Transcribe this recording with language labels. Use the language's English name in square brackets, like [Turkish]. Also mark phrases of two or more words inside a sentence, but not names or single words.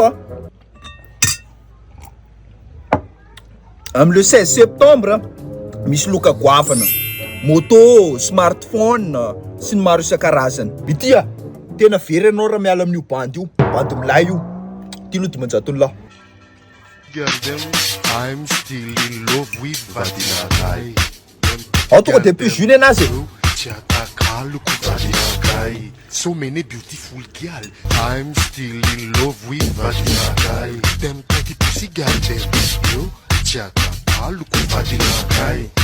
[Malagasy] Fa zao anefa. Amin'ny le 16 septembre misy loka goavana, moto, smartphone sy ny maro isan-karazany. Bitia, tena very anao raha miala amin'io bandy io, bandy milay io. Ty lo dimanjato lahy. [Jamaican Creole English] Girl them, I'm still in love with Vadinagai. [Malagasy] Tonga [French] depuis juillet [Malagasy] anazy. [Jamaican Creole English] So many beautiful girl, I'm still in love with Vadinagai. Them pretty pussy girl them, yo, Chaka, look Vadinagai.